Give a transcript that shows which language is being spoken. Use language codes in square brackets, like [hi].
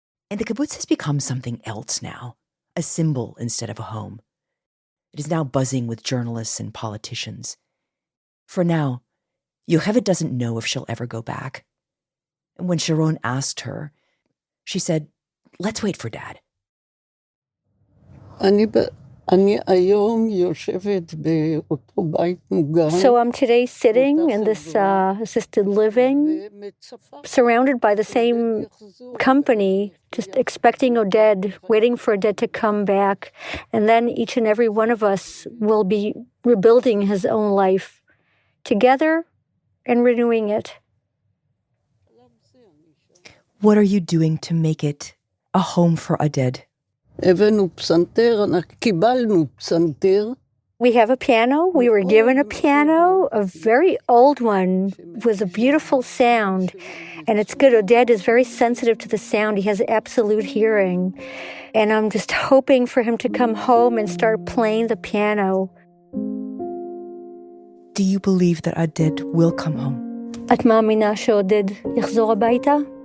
[en] And the kibbutz has become something else now, a symbol instead of a home. It is now buzzing with journalists and politicians. For now, Yocheved doesn't know if she'll ever go back. And when Sharone asked her, she said, "Let's wait for Dad." [he] אני היום יושבת באותו בית מוגן. [en] So I'm today sitting in this assisted living, surrounded by the same company, just expecting Oded, waiting for Oded to come back. And then each and every one of us will be rebuilding his own life together and renewing it. What are you doing to make it a home for Oded? [he] הבאנו פסנתר, קיבלנו פסנתר. [en] We have a piano. We were given a piano, a very old one with a beautiful sound. And it's good. Oded is very sensitive to the sound. He has absolute hearing. And I'm just hoping for him to come home and start playing the piano. Do you believe that Oded will come home? [he] את מאמינה שעודד יחזור הביתה?